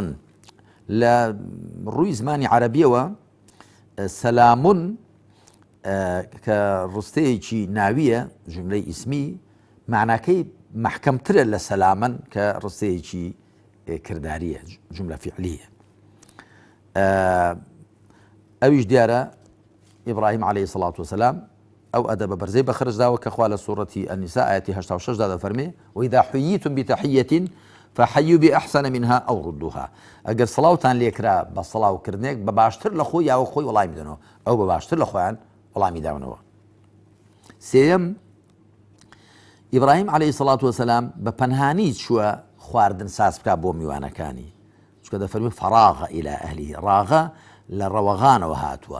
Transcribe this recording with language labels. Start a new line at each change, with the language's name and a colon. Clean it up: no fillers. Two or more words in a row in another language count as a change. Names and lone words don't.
Central Kurdish: لە ڕووی زمانی عەرەبیەوە سەلامون کە ڕستەیەکی ناویە جملەی ئیسمی معناکەی محکەمترە لە سەلامەن کە ڕستەیەکی کرداریە جملە فعلیە. ئەویش دیارە ئیبراهیم عەلەیهی سەڵات وسەلام ئەو ئەدەبە بەرزەی بەخرجداوە کە خوا لە سوورەتی ئەنیسا ئایەتی 86 دا دەفەرمێ
Arabic: وإذا حييتم بتحية فحيوا بأحسن منها أو ردوها.
Central Kurdish: ئەگەر سڵاوتان لێکرا بە سڵاوکردنێک بە باشتر لە خۆی یاوە خۆی وەڵامی بدەنەوە ئەو بە باشتر لە خۆیان وەڵامی داونەوە. سێیەم ئیبراهیم عەلەیهی سەڵات وسەلام بە پەنهانی چووە خواردن ساز بکات بۆ میوانەکانی چونکە دەفەرمێ
Arabic: فەراغە ئیلا ئەهلیه
Central Kurdish: ڕاغە لە ڕەوەغانەوە هاتووە.